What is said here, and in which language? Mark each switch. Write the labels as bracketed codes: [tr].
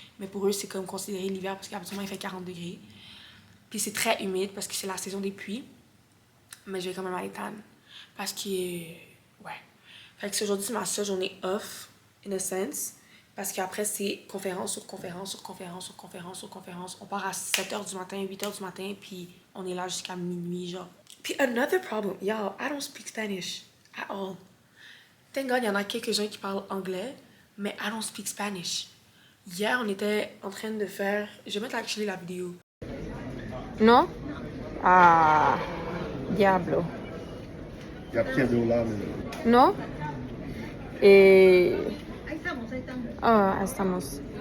[fr] Mais pour eux, c'est comme considéré l'hiver parce qu'habituellement, il fait 40 degrés. Puis c'est très humide parce que c'est la saison des pluies. Mais je vais quand même aller tan. Parce que, ouais. Fait que aujourd'hui, c'est ma seule journée off, [en] in a sense. [fr] Parce qu'après, c'est conférence sur conférence sur conférence sur conférence sur conférence. On part à 7h du matin, 8h du matin, puis on est là jusqu'à minuit, genre. [en] Puis another problem, y'all, I don't speak Spanish at all. Thank God, [fr] il y en a quelques-uns qui parlent anglais, mais [en] I don't speak Spanish. [fr] Hier, on était en train de faire... Je vais mettre actually la vidéo. [es] ¿No? Ah, diablo. Ya pierdo la ¿No? Ahí estamos. Ah, estamos.